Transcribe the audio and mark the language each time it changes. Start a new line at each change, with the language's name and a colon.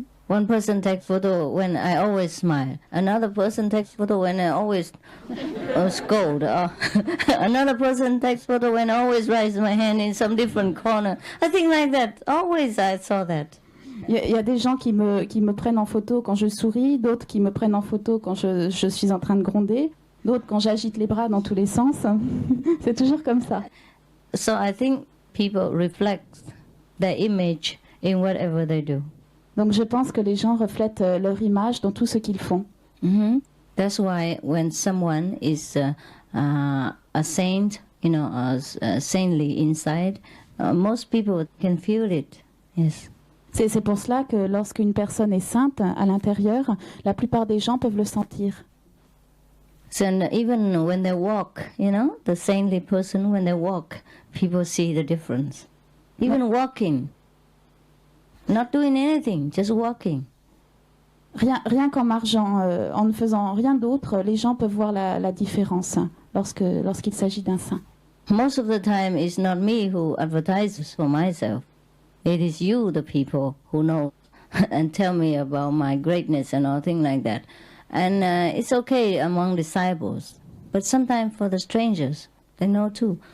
English: One person takes photo when I always smile. Another person takes photo when I always scold. Another person takes photo when I always raise my hand in some different corner. I think like that. Always I saw that.
French: Il y a des gens qui me prennent en photo quand je souris, d'autres qui me prennent en photo quand je suis en train de gronder, d'autres quand j'agite les bras dans tous les sens. C'est toujours comme ça.
English: So I think people reflect their image in whatever they do.
French: Donc je pense que les gens reflètent leur image dans tout ce qu'ils font.
English: That's why when someone is a saint, you know, saintly inside, most people can feel it. Yes.
French: C'est pour cela que lorsqu'une personne est sainte à l'intérieur, la plupart des gens peuvent le sentir.
English: So even when they walk, you know, the saintly person, when they walk, people see the difference. Even walking, not doing anything, just walking.
French: Rien qu'en marchant, en ne faisant rien d'autre, les gens peuvent voir la différence lorsqu'il s'agit d'un saint.
English: Most of the time, it's not me who advertises for myself. It is you, the people, who know and tell me about my greatness and all things like that. And it's okay among disciples. But sometimes for the strangers, they know too.